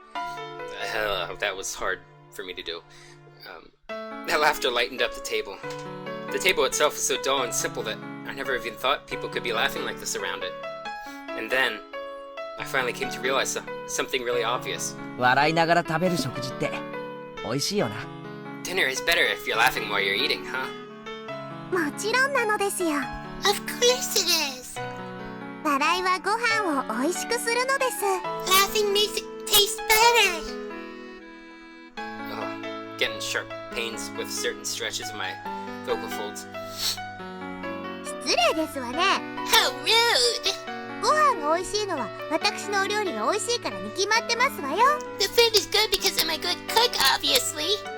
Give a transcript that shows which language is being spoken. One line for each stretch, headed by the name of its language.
English: That was hard for me to do. That laughter lightened up the table. The table itself was so dull and simple that I never even thought people could be laughing like this around it. And then, I finally came to realize something really obvious.
Japanese: 笑いながら食べる食事って美味しいよな。
English: Dinner is better if you're laughing while you're eating, huh?
Japanese: もちろんなのですよ。
English: Of course it is.
Japanese: 笑いはご飯を美味しくするのです。
English: Laughing makes it taste better. Getting sharp pains with certain stretches of my vocal folds.
Japanese: 失礼ですわね。
English: How rude.
Japanese: ご飯が美味しいのは私のお料理が美味しいからに決まってますわよ。
English: The food is good because I'm a good cook, obviously.